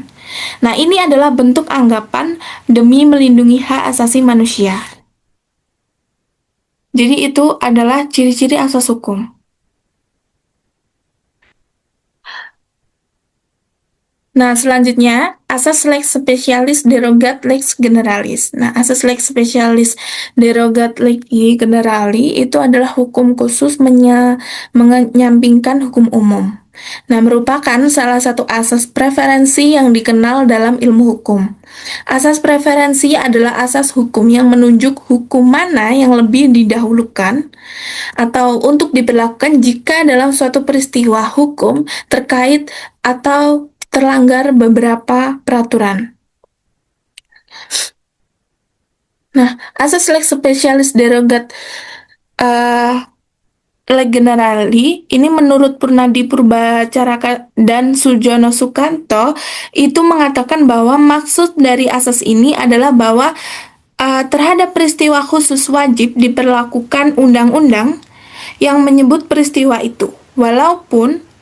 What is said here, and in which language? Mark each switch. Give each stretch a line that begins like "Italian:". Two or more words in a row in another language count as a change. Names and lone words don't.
Indonesian: Nah, ini adalah bentuk anggapan demi melindungi hak asasi manusia. Jadi, itu adalah ciri-ciri asas hukum. Nah, selanjutnya, asas
Latin: lex specialis derogat lex generalis.
Indonesian: Nah, asas
Latin: lex specialis derogat lex generali
Indonesian: itu adalah hukum khusus menyampingkan hukum umum. Nah, merupakan salah satu asas preferensi yang dikenal dalam ilmu hukum. Asas preferensi adalah asas hukum yang menunjuk hukum mana yang lebih didahulukan atau untuk diberlakukan jika dalam suatu peristiwa hukum terkait atau terlanggar beberapa peraturan. Nah, asas
Latin: lex specialis derogat leg generali
Indonesian: ini menurut Purnadi Purbacaraka dan Sujono Sukanto itu mengatakan bahwa maksud dari asas ini adalah bahwa terhadap peristiwa khusus wajib diperlakukan undang-undang yang menyebut peristiwa itu, walaupun